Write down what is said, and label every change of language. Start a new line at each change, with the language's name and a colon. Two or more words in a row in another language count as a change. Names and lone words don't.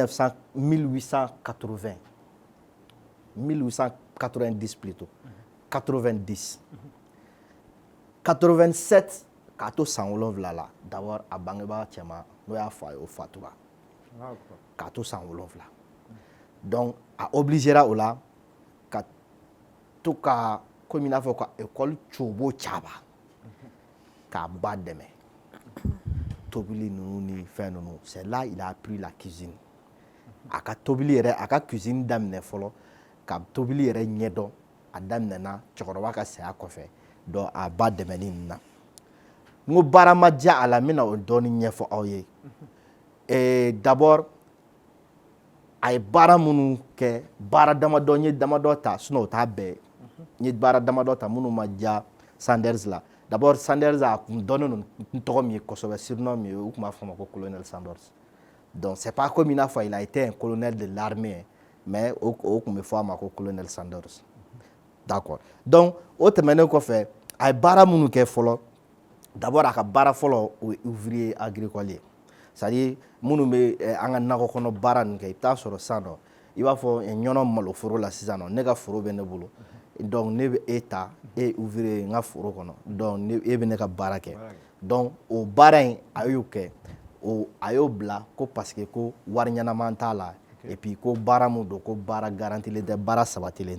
Bambara: 1880 1890 plutôt 90 87 k'a to san 7 la d'abord a bangebaa cɛman n'o y'a fa ye o fatura k'a to san 7 donc a obligera o la ka to ka komi n'a fɔ ka école cobo caba k'a ba dɛmɛ tobili ninnu ni fɛn ninnu
French: c'est là il a appris la cuisine
Bambara: a ka tobili yɛrɛ a ka cuisine daminɛ fɔlɔ ka tobili yɛrɛ ɲɛdɔn a daminɛna cɛkɔrɔba ka saya kɔfɛ donc a ba dɛmɛni ninnu na n ko baara ma diya a la n bɛna o dɔɔni ɲɛfɔ aw ye. D'abord a ye baara minnu kɛ baara damadɔ n ye damadɔ ta sinon o t'a bɛɛ n ye baara damadɔ ta minnu ma diya Sanders la d'abord Sanders a kun dɔnnen don n tɔgɔ min ye kosɛbɛ surnom min ye u tun b'a fɔ a ma ko colonel Sanders
French: donc c'est pas comme il
Bambara: n'a fɔ
French: il a été un colonel de l'armée mais
Bambara: o tun bɛ fɔ a ma ko colonel Sanders
French: d'accord donc
Bambara: o tɛmɛnen kɔfɛ a ye baara minnu kɛ fɔlɔ d'abord a ka baara fɔlɔ o ye
French: ouvrier agricole
Bambara: ye c'est-à-dire minnu bɛ an ka nakɔ kɔnɔ baara ninnu kɛ i bɛ taa sɔrɔ sisan nɔ i b'a fɔ ɲɔnɔ maloforo la sisan nɔ ne ka foro bɛ ne bolo donc ne bɛ e ta e ye ouvrier n ka foro kɔnɔ donc e bɛ ne ka baara kɛ donc o baara in a y'o kɛ a y'o bila ko
French: parce que
Bambara: ko wari ɲɛnama t'a la
French: et puis
Bambara: ko baara min don ko baara garantilen tɛ baara sabatilen